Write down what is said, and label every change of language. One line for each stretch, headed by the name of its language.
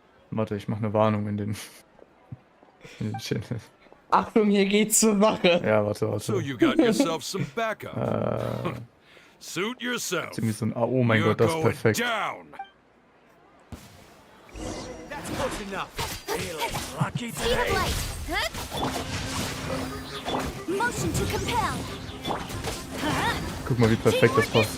German: Warte, ich mache eine Warnung in den Channel. Achtung, hier geht's zur Sache. Ja, warte.
English: So you got yourself some backup. Suit yourself.
German: Irgendwie so ein oh mein Gott, das ist perfekt.
English: Down. That's close enough. Speed of light. Motion to compel.
German: Guck mal, wie perfekt das
English: Teamwork
German: passt.